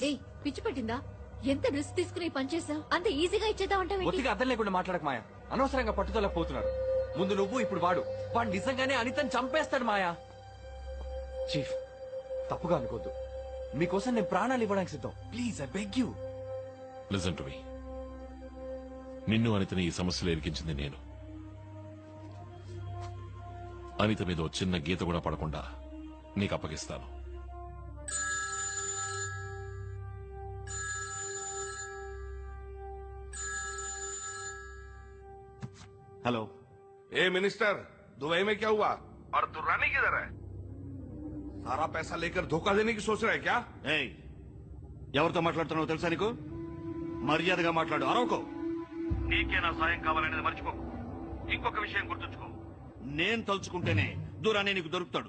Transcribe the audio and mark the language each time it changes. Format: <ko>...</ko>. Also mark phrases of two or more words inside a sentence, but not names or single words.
<te>ఏయ్, పిచ్చి పట్టిందా? ఎంత రిస్క్ తీసుకుని పని చేసావు, అంత ఈజీగా ఇచ్చేద్దాం అంటే ఒత్తిగా అర్థం లేకుండా మాట్లాడక మాయా. అనవసరంగా పట్టుదల పోతున్నారు. ముందు నువ్వు, ఇప్పుడు వాడు నిజంగానే అనితని చంపేస్తాడు మాయా. చీఫ్, తప్పుగా అనుకోద్దు, మీకోసం నేను ప్రాణాలు ఇవ్వడానికి సిద్ధం.</te> <en>Please, I beg you. Listen to me.</en> <te>నిన్ను అనితని ఈ సమస్యలో ఇరికించింది నేను. అనిత మీద ఓ చిన్న గీత కూడా పడకుండా నీకు అప్పగిస్తాను.</te> <hi>हेलो। ए मिनिस्टर, दुबई में क्या हुआ और दुर्रानी किधर है? सारा पैसा लेकर धोखा देने की सोच रहा है क्या?</hi> <te>ఎవరితో మాట్లాడుతున్నావు తెలుసా నీకు? మర్యాదగా మాట్లాడు, అరవకో. నీకే నా సాయం కావాలనేది మర్చిపోకు. ఇంకొక విషయం గుర్తుంచుకో, నేను తలుచుకుంటేనే దూరాన్ని నీకు దొరుకుతాడు.</te>